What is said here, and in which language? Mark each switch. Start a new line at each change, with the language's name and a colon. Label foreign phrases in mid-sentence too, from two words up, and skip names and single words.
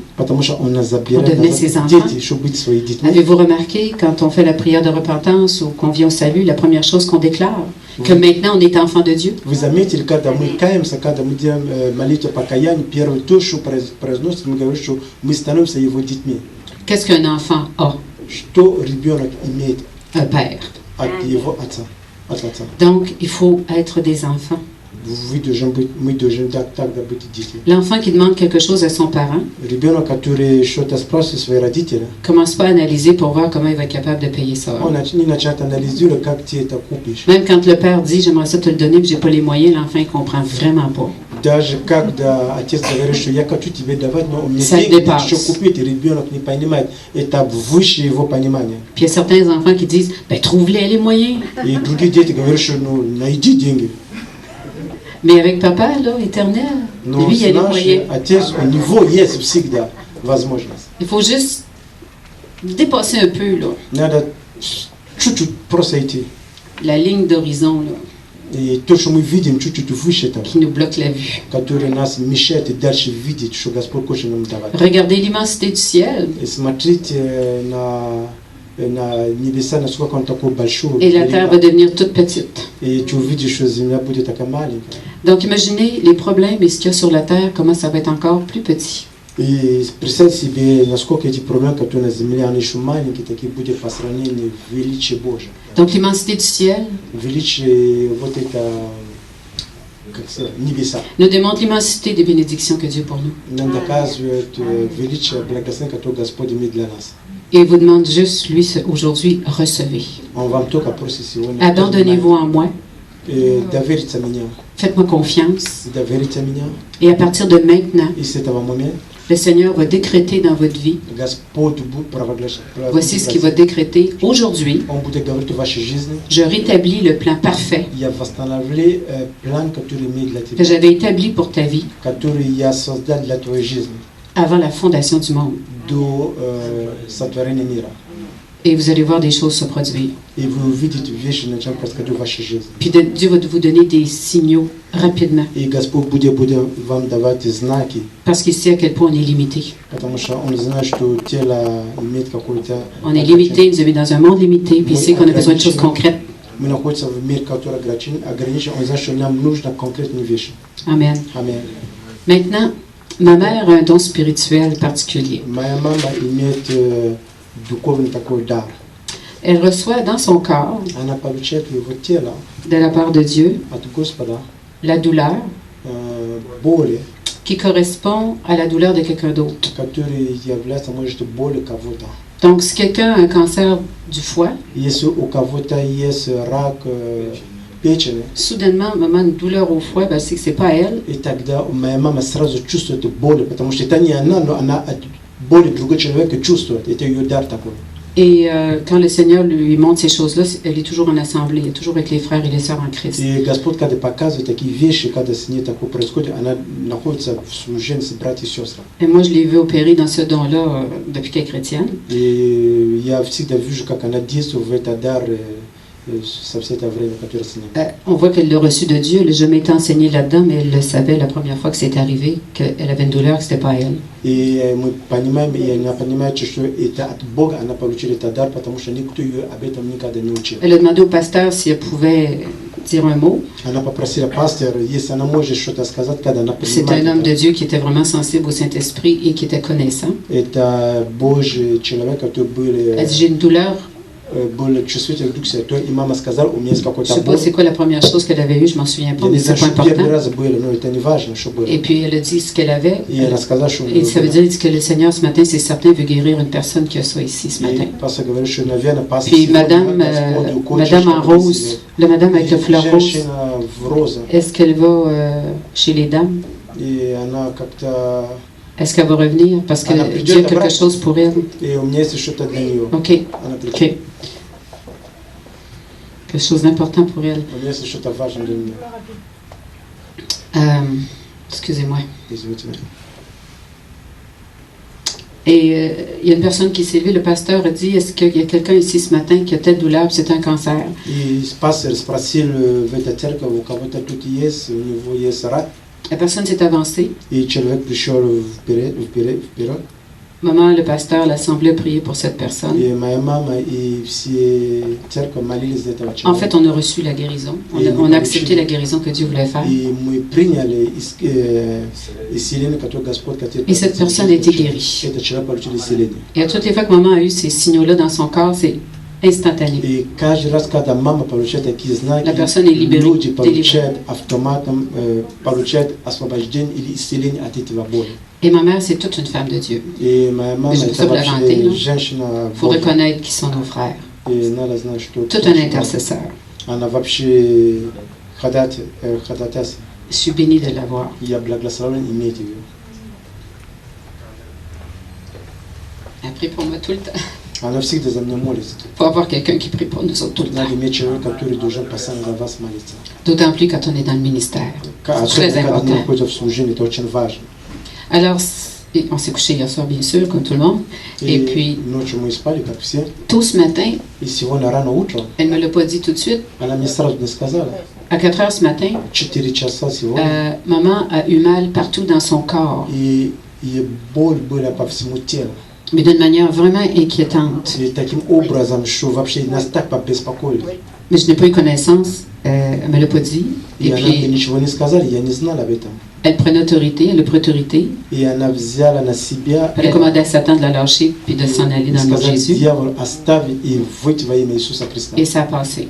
Russian: Потому что Он нас забирает.
French: On devenait ses enfants.
Russian: Дети, чтобы быть своими детьми.
French: Avez-vous remarqué, quand on fait la prière de repentance ou qu'on vient au salut, la première chose qu'on déclare, que maintenant on est enfant de Dieu?
Russian: Вы заметили, когда мы каемся, когда мы делаем молитву покаяния, первое то, что произносит, мы говорим, что мы становимся Его детьми.
French: Qu'est-ce qu'un enfant a?
Russian: Что ребенок имеет
French: Un père.
Russian: от его отца? От отца.
French: Donc, il faut être des enfants.
Russian: Мы должны тогда быть детьми.
French: L'enfant qui demande quelque chose à son parent
Russian: Ребенок, который что-то спрашивает свои родители,
French: commence pas à analyser pour voir comment il va être capable de payer ça.
Russian: он не начинает анализировать, как ты это купишь.
French: Même quand le père dit j'aimerais ça te le donner, mais j'ai pas les moyens, l'enfant il comprend vraiment pas.
Russian: Даже когда отец говорит, что я хочу тебе давать, но у меня
French: Ça
Russian: деньги,
French: dépasse.
Russian: что купить, и ребенок не понимает. Это выше его понимания.
French: Puis il y a certains enfants qui disent ben trouve-les moyens.
Russian: И другие дети говорят, что ну найди деньги.
French: Mais avec papa là, éternel,
Russian: Но
French: lui il a les
Russian: наш
French: moyens.
Russian: отец, у него есть всегда возможность.
French: Il faut juste dépasser un peu là,
Russian: Надо чуть-чуть просто идти.
French: la ligne d'horizon là,
Russian: И то, что мы видим, чуть-чуть выше этого,
French: qui nous bloque la vue.
Russian: который нас мешает и дальше видеть, что Господь хочет нам давать.
French: Regardez l'immensité du ciel
Russian: И смотрите на небеса, насколько он такой большой.
French: et la terre va devenir toute petite.
Russian: И ты увидишь, что земля будет такая маленькая.
French: Donc imaginez les problèmes et ce qu'il y a sur la terre, comment ça va être encore plus petit.
Russian: И представь себе, насколько эти проблемы, которые на земле, они еще маленькие, такие будут по сравнению величия Божьего.
French: Donc l'immensité du ciel
Russian: Величие вот это, как сказать, небеса.
French: nous démontre l'immensité des bénédictions que Dieu pour nous.
Russian: Нам доказывает величие благословения, которое Господь имеет для нас.
French: Et il vous demande juste, lui, aujourd'hui, recevez.
Russian: Он вам только просит сегодня.
French: Abandonnez-vous en moi,
Russian: Довериться меня.
French: faites-moi confiance.
Russian: Довериться меня.
French: Et à partir de maintenant,
Russian: И с этого момента
French: le Seigneur va décréter dans votre vie,
Russian: Господь будет провозглашать.
French: voici ce qu'il va décréter. Aujourd'hui,
Russian: Он будет говорить в вашей жизни.
French: je rétablis le plan parfait
Russian: Я восстановлю план, который имеет для
French: que
Russian: тебя,
French: j'avais établi pour ta vie
Russian: который я создал для твоей жизни
French: avant la fondation du monde.
Russian: до сотворения мира.
French: Et vous allez voir des choses se produire.
Russian: И вы увидите вещи, начнут происходить в вашей жизни.
French: Puis Dieu va vous donner des signaux rapidement,
Russian: И Господь будет вам давать знаки,
French: parce qu'il sait à quel point on est limité.
Russian: потому что Он знает, что тело имеет какой-то...
French: On est limité, il nous a mis dans un monde limité, puis il sait qu'on a besoin de choses concrètes.
Russian: Мы находимся в мире, который ограничен. Он знает, что нам нужно конкретные вещи.
French: Amen.
Russian: Аминь.
French: Maintenant, ma mère a un don spirituel particulier.
Russian: Моя мама имеет духовный такой дар.
French: Elle reçoit dans son corps,
Russian: Она получает в его тело
French: de la part de Dieu,
Russian: от Господа
French: la douleur
Russian: боли,
French: qui correspond à la douleur de quelqu'un d'autre.
Russian: которые являются, может, болью кого-то.
French: Donc, si quelqu'un a un cancer du foie,
Russian: Если у кого-то есть рак печени,
French: soudainement, maman, une douleur au foie, ben, c'est que c'est pas elle.
Russian: и тогда моя мама сразу чувствует боль, потому что это не она, но она от боли другой человек чувствует. Это ее дар такой.
French: Et quand le Seigneur lui montre ces choses-là, elle est toujours en assemblée, elle est toujours avec les frères et les sœurs en Christ.
Russian: И Господь, когда показывает такие вещи, когда с ней такое происходит, она находится в служении с братьями и сестрами.
French: Et moi, je l'ai vu opérer dans ce don-là depuis qu'elle est chrétienne.
Russian: И я всегда вижу, как она действует в этот дар со все это время, которое с ней.
French: On voit qu'elle l'a reçu de Dieu. Elle n'a jamais été enseignée là-dedans, mais elle le savait la première fois que c'est arrivé, qu'elle avait une douleur, que ce n'était pas elle.
Russian: И мы понимаем, и она понимает, что это от Бога она получила этот дар, потому что никто ее об этом никогда не учил.
French: Elle a demandé au pasteur si elle pouvait dire un mot.
Russian: Она попросила пастора, если она может что-то сказать, когда она
French: C'est
Russian: принимает
French: un homme de
Russian: это.
French: Dieu qui était vraiment sensible au Saint-Esprit et qui était connaissant.
Russian: Это Божий человек, который
French: Elle dit, j'ai une douleur.
Russian: был чувствительный к Духу Святой, и мама сказала, у меня есть
French: Je ne
Russian: какой-то
French: sais pas
Russian: боль.
French: c'est quoi la première chose qu'elle avait eue, je m'en souviens pas,
Russian: Я
French: mais
Russian: не
French: c'est
Russian: знаю,
French: pas
Russian: что первый
French: important.
Russian: раз было, но это не важно, что было.
French: Et puis elle a dit ce qu'elle avait.
Russian: И она сказала, что у
French: Et
Russian: нее
French: ça veut
Russian: было.
French: dire que le Seigneur ce matin, c'est certain, veut guérir une personne qui a ça ici ce matin.
Russian: И пастор говорит, что, наверное, пастор
French: Puis
Russian: сегодня
French: madame,
Russian: Господь хочет,
French: madame en
Russian: чтобы
French: rose,
Russian: если-
French: la madame avec le fleur rose,
Russian: Женщина в розе.
French: est-ce qu'elle va chez les dames?
Russian: И она как-то...
French: Est-ce qu'elle va revenir? Parce que Elle a plus Dieu a de quelque bras. chose pour elle.
Russian: И у меня есть что-то для нее.
French: OK,
Russian: Она придет.
French: OK. Quelque chose d'important pour elle.
Russian: У меня есть что-то важное для нее.
French: Excusez-moi.
Russian: Извините меня.
French: Et il y a une personne qui s'est levée, le pasteur a dit, est-ce qu'il y a quelqu'un ici ce matin qui a telle douleur, puis c'est un cancer?
Russian: И пастор спросил в этой церкви, у кого-то тут есть, у него есть рак.
French: La personne s'est avancée.
Russian: И человек пришел вперед.
French: Maman, le pasteur, l'assemblée a prié pour cette personne.
Russian: И моя мама и все церковь молились за этого
French: En
Russian: человека.
French: fait, on a reçu la guérison. On a accepté la guérison que Dieu voulait faire.
Russian: И мы приняли исцеление, которое Господь хотел.
French: Et cette personne a été guérie.
Russian: Этот человек получил исцеление.
French: Et à toutes les fois que maman a eu ces signaux-là dans son corps, c'est instantané.
Russian: И каждый раз, когда мама получает такие знаки,
French: La personne est libérée,
Russian: люди
French: délivrée.
Russian: получают автоматом, получают освобождение или исцеление от этого боли.
French: Et ma mère, c'est toute une femme de Dieu.
Russian: И моя мама
French: Je peux
Russian: это
French: pas la vanter,
Russian: вообще
French: là.
Russian: женщина
French: Il faut
Russian: Божья.
French: reconnaître qu'ils sont nos frères.
Russian: И надо знать, что
French: Tout un intercesseur.
Russian: она вообще ходатай.
French: Je suis bénie de l'avoir.
Russian: Я благословен иметь ее.
French: Elle prie pour moi tout le temps.
Russian: Она всегда за меня молится.
French: Il faut avoir quelqu'un qui prie pour nous autres tout le temps.
Russian: Надо иметь человека, который должен постоянно за вас молиться.
French: D'autant plus quand on est dans le ministère. C'est
Russian: Особенно,
French: très
Russian: когда мы
French: important.
Russian: находимся в служении, это очень важно.
French: Alors, et on s'est couché hier soir, bien sûr, comme tout le monde. Et puis,
Russian: Ночью мы спали, как все.
French: tôt ce matin,
Russian: И сегодня рано утром,
French: elle ne me l'a pas dit tout de suite.
Russian: она мне сразу не сказала.
French: À 4 heures ce matin,
Russian: 4 часа сегодня.
French: maman a eu mal partout dans son corps,
Russian: И боль была по всему телу.
French: mais d'une manière vraiment inquiétante.
Russian: И таким образом, что вообще нас так побеспокоили.
French: Mais je n'ai pas eu connaissance, elle ne me l'a pas dit.
Russian: И
French: Et
Russian: она мне
French: puis,
Russian: ничего не сказала, я не знал об этом.
French: elle prenait autorité, elle a pris autorité.
Russian: И она взяла на себя
French: Elle a commandé à Satan de la lâcher puis de s'en aller dans le nom de
Russian: сказать
French: Jésus.
Russian: дьявол оставить и выйти во имя Иисуса Христа.
French: Et ça a passé.